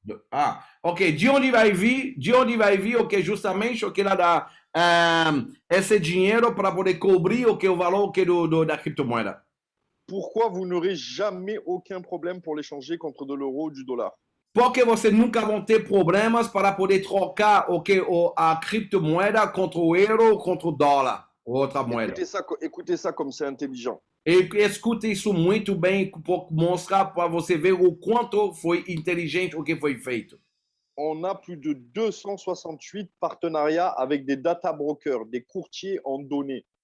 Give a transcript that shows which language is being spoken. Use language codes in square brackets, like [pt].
[pt] Ah, ok, de onde vai vir, ok, justamente, ok, lá da esse dinheiro para poder cobrir o valor da criptomoeda. [fr] Pourquoi vous n'aurez jamais aucun problème pour l'échanger contre de l'euro ou du dollar? [pt] Porque você nunca vão ter problemas para poder trocar a criptomoeda contra o euro, contra o dólar, ou outra moeda. [fr] Écoutez ça comme c'est intelligent. [pt] E escute isso muito bem para mostrar para você ver o quanto foi inteligente o que foi feito. [fr] On a plus de 268 partenariats avec des data brokers, des courtiers en données.